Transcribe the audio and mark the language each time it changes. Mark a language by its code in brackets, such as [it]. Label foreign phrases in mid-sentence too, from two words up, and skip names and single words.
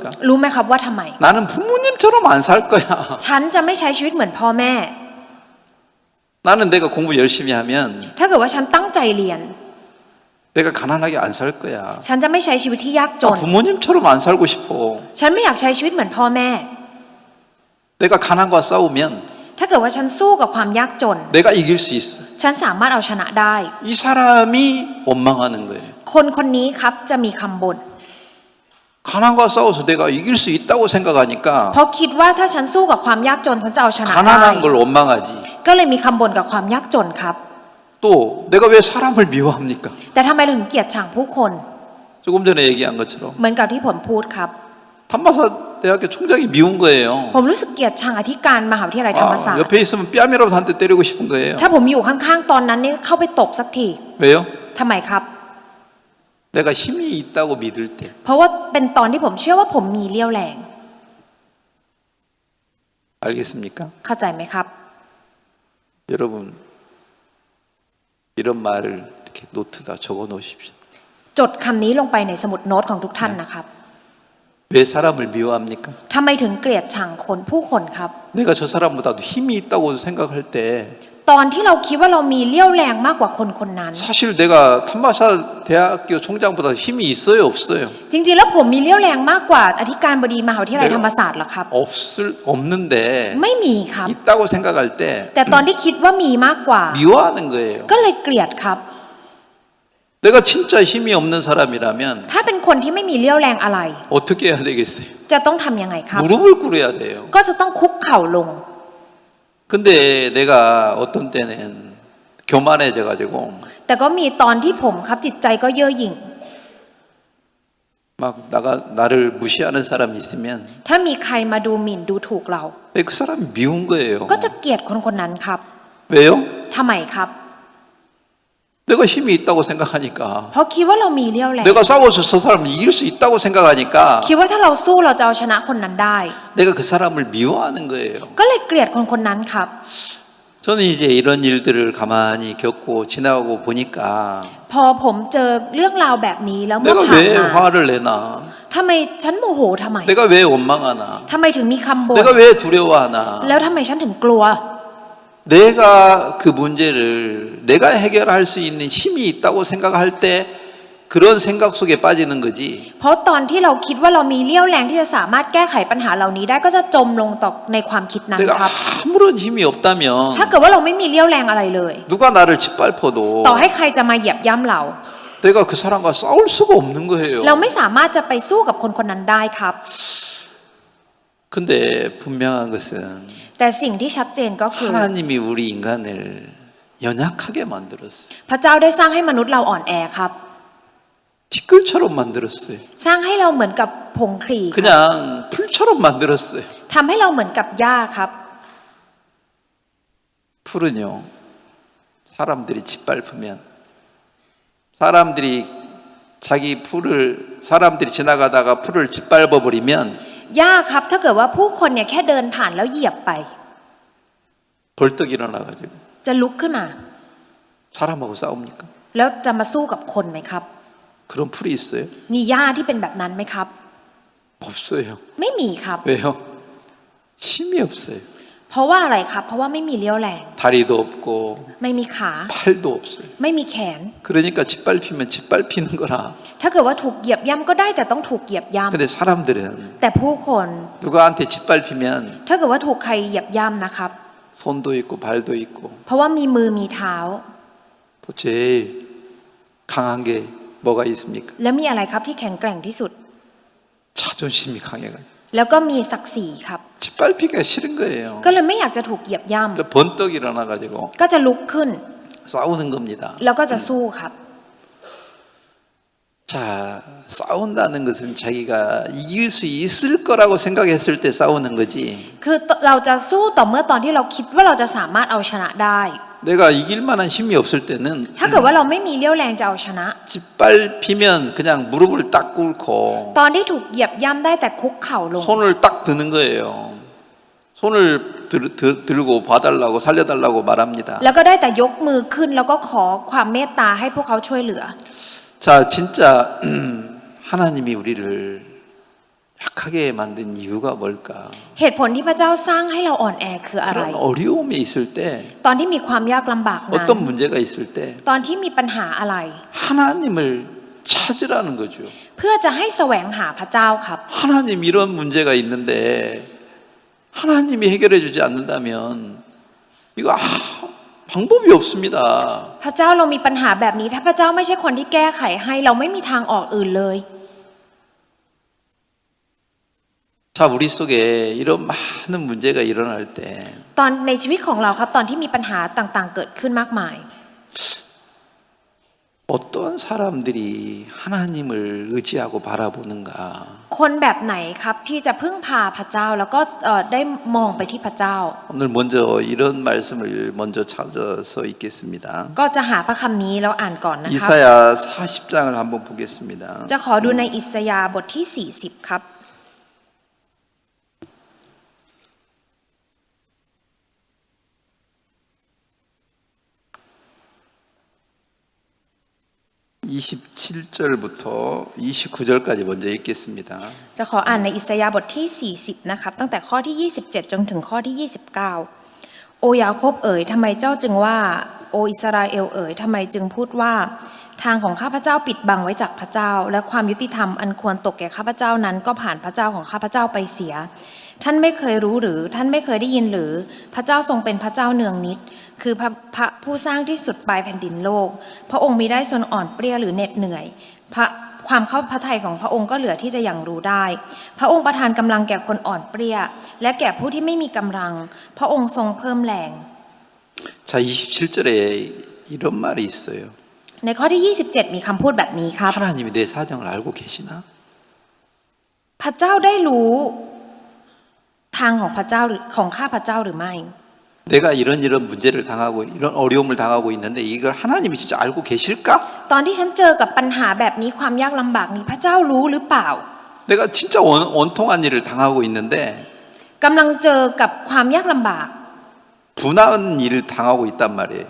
[th] รู้ไหมครับว่าทำไม [ko] 나는 부모님처럼 안 살 거야. [th] ฉันจะไม่ใช้ชีวิตเหมือนพ่อแม่ [ko] 나는 내가 공부 열심히 하면 [th] ถ้าเกิดว่าฉันตั้งใจเรียน [ko] 내가 가난하게 안 살 거야. [th] ฉันจะไม่ใช้ชีวิตที่ยากจน [ko] 부모님처럼 안 살고 싶어. [th] ฉันไม่อยากใช้ชีวิตเหมือนพ่อแม่ [ko] 내가 가난과 싸우면 [th] ถ้าเกิดว่าฉันสู้กับความยากจน [ko] 내가 이길 수 있어. [th] ฉันสามารถเอาชนะได้ [ko] 이 사람이 원망하는 거예요. [th] คนคนนี้ครับจะมีคำบ่น [ko] 가난과 싸워서 내가 이길 수 있다고 생각하니까 [th] เพราะคิดว่าถ้าฉันสู้กับความยากจนฉันจะเอาชนะได้ [ko] 가난한 걸 원망하지. [th] ก็เลยมีคำบ่นกับความยากจนครับ [ko] 또 내가 왜 사람을 미워합니까? [th] แต่ทำไมถึงเกลียดชังผู้คน [ko] 조금 전에 얘기한 것처럼 [th] เหมือนกับที่ผมพูดครับ [ko] 탐마사 대학교 총장이 미운 거예요. [th] ผมรู้สึกเกลียดชังอธิการมหาวิทยาลัยธรรมศาสตร์ [ko] 옆에 있으면 뺨이라도 한 대 때리고 싶은 거예요. [th] ถ้าผมอยู่ข้างๆตอนนั้นนี่เข้าไปตบสักที [ko] 왜요? [th] ทำไมครับ [ko] 내가 힘이 있다고 믿을 때 [th] เพราะว่าเป็นตอนที่ผมเชื่อว่าผมมีเลี้ยวแรง [ko] 알겠습니까? [th] เข้าใจไหมครับ [ko] 여러분 이런 말을 이렇게 노트다 적어 놓으십시오. [th] จดคำนี้ลงไปในสมุดโน้ตของทุกท่านนะครับ [ko] 왜 사람을 미워합니까? [th] ทำไมถึงเกลียดชังคนผู้คนครับ [ko] 내가 저 사람보다도 힘이 있다고 생각할 때 [th] ตอนที่เราคิดว่าเรามีเลี้ยวแรงมากกว่าคนคนนั้น [ko] 사실 내가 탐마사 대학교 총장보다 힘이 있어요, 없어요? [th] จริงๆแล้วผมมีเลี้ยวแรงมากกว่าอธิการบดีมหาวิทยาลัยธรรมศาสตร์เหรอครับ [ko] 없는데 [th] ไม่มีครับ [ko] 있다고 생각할 때 [th] แต่ตอนที่คิดว่ามีมากกว่า [ko] 미워하는 거예요. [th] ก็เลยเกลียดครับ [ko] 내가 진짜 힘이 없는 사람이라면 [th] ถ้าเป็นคนที่ไม่มีเลี้ยวแรงอะไร [ko] 어떻게 해야 되겠어요? [th] จะต้องทำยังไงครับ [ko] 무릎을 꿇어야 돼요. [th] ก็จะต้องคุกเข่าลง [ko] 근데 내가 어떤 때는 교만해져 가지고 [th] แต่ก็มีตอนที่ผมครับจิตใจก็เย่อหยิ่ง [ko] 막 나를 무시하는 사람이 있으면 [th] ถ้ามีใครมาดูหมิ่นดูถูกเรา [ko] 그 사람이 미운 거예요. [th] ก็จะเกลียดคนคนนั้นครับ [ko] 왜요? [th] ทำไมครับ [ko] 내가 힘이 있다고 생각하니까 [th] เพราะคิดว่าเรามีเรี่ยวแรง [ko] 내가 싸워서 저 사람을 이길 수 있다고 생각하니까 [th] คิดว่าถ้าเราสู้เราจะเอาชนะคนนั้นได้ [ko] 내가 그 사람을 미워하는 거예요. [th] ก็เลยเกลียดคนคนนั้นครับ [ko] 저는 이제 이런 일들을 가만히 겪고 지나가고 보니까 [th] พอผมเจอเรื่องราวแบบนี้แล้วเมื่อ [ko] 내가 [th] ผ่าน [ko] 왜 [th] มา [ko] 화를 내나? [th] ทำไมฉันโมโหทำไม [ko] 내가 왜 원망하나? [th] ทำไมถึงมีคำบ่น [ko] 내가 왜 두려워하나? [th] แล้วทำไมฉันถึงกลัว [ko] 내가 그 문제를 내가 해결할 수 있는 힘이 있다고 생각할 때 그런 생각 속에 빠지는 거지. [th] เพราะตอนที่เราคิดว่าเรามีเรี่ยวแรงที่จะสามารถแก้ไขปัญหาเหล่านี้ได้ก็จะจมลงต่อในความคิดนั้น [ko] 내가 [th] ครับ [ko] 아무런 힘이 없다면 [th] ถ้าเกิดว่าเราไม่มีเรี่ยวแรงอะไรเลย [ko] 누가 나를 짓밟아도 [th] ต่อให้ใครจะมาเหยียบย่ำเรา [ko] 내가 그 사람과 싸울 수가 없는 거예요. [th] เราไม่สามารถจะไปสู้กับคนคนนั้นได้ครับ [ko] 근데 분명한 것은 [th] แต่สิ่งที่ชัดเจนก็คือ [ko] 하나님이 우리 인간을 연약하게 만들었어요. [th] พระเจ้าได้สร้างให้มนุษย์เราอ่อนแอครับ [ko] 티끌처럼 만들었어요. [th] สร้างให้เราเหมือนกับผงคลีครับ [ko] 그냥 풀처럼 만들었어요. [th] ทำให้เราเหมือนกับหญ้าครับ [ko] 풀은요, 사람들이 짓밟으면, 사람들이 사람들이 지나가다가 풀을 짓밟아 버리면 [th] หญ้าครับถ้าเกิดว่าผู้คนเนี่ยแค่เดินผ่านแล้วเหยียบไป [ko] 벌떡 일어나가지고 [th] จะลุกขึ้นมา [ko] 사람하고 싸웁니까? [th] แล้วจะมาสู้กับคนไหมครับ [ko] 그런 풀이 있어요? [th] มีหญ้าที่เป็นแบบนั้นไหมครับ [ko] 없어요. [th] ไม่มีครับ [ko] 왜요? 힘이 없어요. [th] เพราะว่าอะไรครับ เพราะว่าไม่มีเรี่ยวแรง [ko] 다리도 없고 [th] ไม่มีขา [ko] 팔도 없어요. [th] ไม่มีแขน [ko] 그러니까 짓밟히면 짓밟히는 거라. [th] ถ้าเกิดว่าถูกเหยียบย่ำก็ได้แต่ต้องถูกเหยียบย่ [ko] 근데 사람들은 [th] ำแต่ผู้คน [ko] 누구한테 짓밟히면 [th] ถ้าเกิดว่าถูกใครเหยียบย่ำนะครับ [ko] 손도 있고 발도 있고 [th] เพราะว่ามีมือมีเท้า [ko] 또 제일 강한 게 뭐가 있습니까? [th] แล้วมีอะไรครับที่แข็งแกร่งที่สุด [ko] 자존심이 강해가지고 [th] แล้วก็มีศักดิ์ศรีครับ [ko] 짓밟히기가 싫은 거예요. [th] ก็เลยไม่อยากจะถูกเหยียบย่ [ko] 그래서 번떡 일어나가지고 [th] ำก็จะลุกขึ้น [ko] 싸우는 겁니다. [th] แล้วก็จะสู้ครับ [ko] 자, 싸운다는 것은 자기가 이길 수 있을 거라고 생각했을 때 싸우는 거지. [th] คือเราจะสู้ต่อเมื่อตอนที่เราคิดว่าเราจะสามารถเอาชนะได้ [ko] 내가 이길 만한 힘이 없을 때는 [th] ถ้าเกิดว่าเราไม่มีเรี่ยวแรงจะเอาชนะ [ko] 짓밟히면 그냥 무릎을 딱 꿇고 [th] ตอนที่ถูกเหยียบย่ำได้แต่คุกเข่าลง [ko] 손을 딱 드는 거예요. 손을 들고 봐달라고 살려달라고 말합니다. [th] แล้วก็ได้แต่ยกมือขึ้นแล้วก็ขอความเมตตาให้พวกเขาช่วยเหลือ [ko] 자, 진짜 하나님이 우리를 약하게 만든 이유가 뭘까? [th] เหตุผลที่พระเจ้าสร้างให้เราอ่อนแอคืออะไร [ko] 그런 어려움이 있을 때, [th] ตอนที่มีความยากลำบากนั้น [ko] 어떤 문제가 있을 때 [th] ตอนที่มีปัญหาอะไร [ko] 하나님을 찾으라는 거죠. [th] เพื่อจะให้แสวงหาพระเจ้าครับ [ko] 하나님 이런 문제가 있는데 하나님이 해결해 주지 않는다면 이거 방법이 없습니다. [th] พระเจ้าเรามีปัญหาแบบนี้ถ้าพระเจ้าไม่ใช่คนที่แก้ไขให้เราไม่มีทางออกอื่นเลย [ko] 자, 우리 속에 이런 많은 문제가 일어날 때 [th] ตอนในชีวิตของเราครับตอนที่มีปัญหาต่างๆเกิดขึ้นมากมาย [ko] 어떤 사람들이 하나님을 의지하고 바라보는가? [th] คนแบบไหนครับที่จะพึ่งพาพระเจ้าแล้วก็ได้มองไปที่พระเจ้า [ko] 오늘 먼저 이런 말씀을 먼저 찾아서 읽겠습니다. [th] ก็จะหาพระคำนี้แล้วอ่านก่อนนะครับ [ko] 이사야 40장을 한번 보겠습니다. [th] จะขอดูในอิสยาห์บทที่ 40 ครับ [ko] 27절부터 29절까지 먼저 읽겠습니다. [th] จะขออ่านในอิสยาห์บทที่ 40 นะครับ ตั้งแต่ข้อที่ 27 จนถึงข้อที่ 29 โอยาโคบเอ๋ยทำไมเจ้าจึงว่าโออิสราเอลเอ๋ยทำไมจึงพู ดว่าทางของข้าพเจ้าปิดบังไว้จากพระเจ้า และความยุติธรรมอันควรตกแก่ข้าพเจ้านั้นก็ผ่านพระเจ้าของข้าพเจ้าไปเสีย ท่านไม่เคยรู้หรือท่านไม่เคยได้ยินหรือพระเจ้าทรงเป็นพระเจ้าเนืองนิด คือพระผู้สร้างที่สุดปลายแผ่นดินโลก พระองค์มิได้ทรงอ่อนเปรี้ยหรือเหน็ดเหนื่อยความเข้าพระทัยของพระองค์ก็เหลือที่จะยังรู้ได้ พระองค์ประทานกำลังแก่คนอ่อนเปรี้ยและแก่ผู้ที่ไม่มีกำลัง พระองค์ทรงเพิ่มแรง [ko] 자, 27절에 이런 말이 있어요. [th] ในข้อที่ 27 มีคำพูดแบบนี้ครับ [ko] 하나님이 내 사정을 알고 계시나? [th] พระเจ้าได้รู้ทางของพระเจ้าหรือของข้าพระเจ้าหรือไม่ [ko] 내가 이런 문제를 당하고 이런 어려움을 당하고 있는데 이걸 하나님이 진짜 알고 계실까? [th] ตอนที่ฉันเจอกับปัญหาแบบนี้ความยากลำบากนี้พระเจ้ารู้หรือเปล่า [ko] 내가 진짜 원통한 일을 당하고 있는데 [th] กำลังเจอกับความยากลำบาก [ko] 분한 일을 당하고 있단 말이에요.